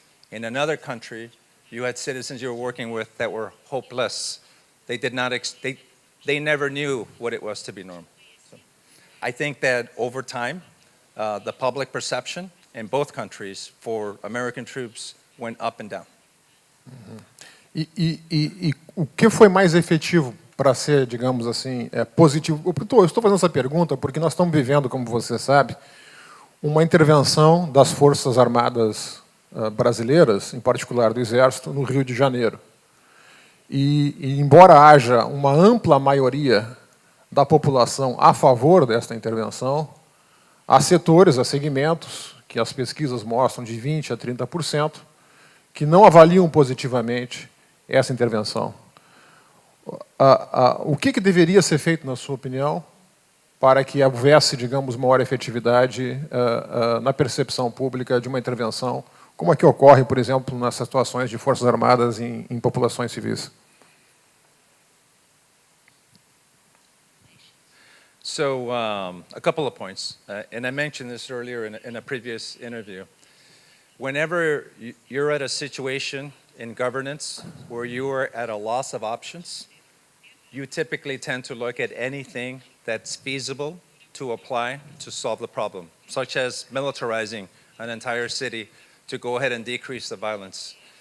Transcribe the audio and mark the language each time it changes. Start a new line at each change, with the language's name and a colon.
English: In another country, you had citizens you were working with that were hopeless. They did not, they never knew what it was to be normal. So I think that over time, the public perception in both countries for American troops went up and down.
Portuguese: E o que foi mais efetivo para ser, digamos assim, positivo? Eu estou fazendo essa pergunta porque nós estamos vivendo, como você sabe, uma intervenção das Forças Armadas brasileiras, em particular do Exército, no Rio de Janeiro. E embora haja uma ampla maioria da população a favor desta intervenção, há setores, há segmentos, que as pesquisas mostram de 20% a 30%, que não avaliam positivamente essa intervenção. O que deveria ser feito, na sua opinião, para que houvesse, digamos, maior efetividade na percepção pública de uma intervenção, como a que ocorre, por exemplo, nas situações de Forças Armadas em populações civis?
English: So a couple of points, and I mentioned this earlier in a previous interview. Whenever you're at a situation in governance where you are at a loss of options, you typically tend to look at anything that's feasible to apply to solve the problem, such as militarizing an entire city to go ahead and decrease the violence.